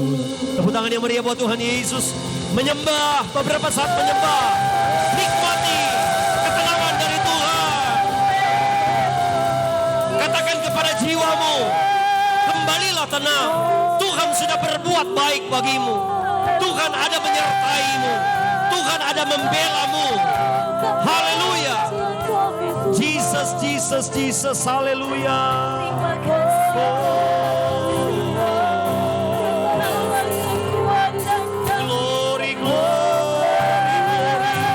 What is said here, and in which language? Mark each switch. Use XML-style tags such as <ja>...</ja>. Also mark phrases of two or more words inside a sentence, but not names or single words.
<id>Tepuk tangan yang meriah buat Tuhan Yesus. Menyembah, beberapa saat menyembah. Nikmati ketenangan dari Tuhan. Katakan kepada jiwamu, kembalilah tenang. Tuhan sudah berbuat baik bagimu. Tuhan ada menyertaimu. Tuhan ada membelamu. Haleluya. Jesus, Jesus, Jesus. Haleluya. Terima kasih.</id> <en>Glory, glory, glory.</en>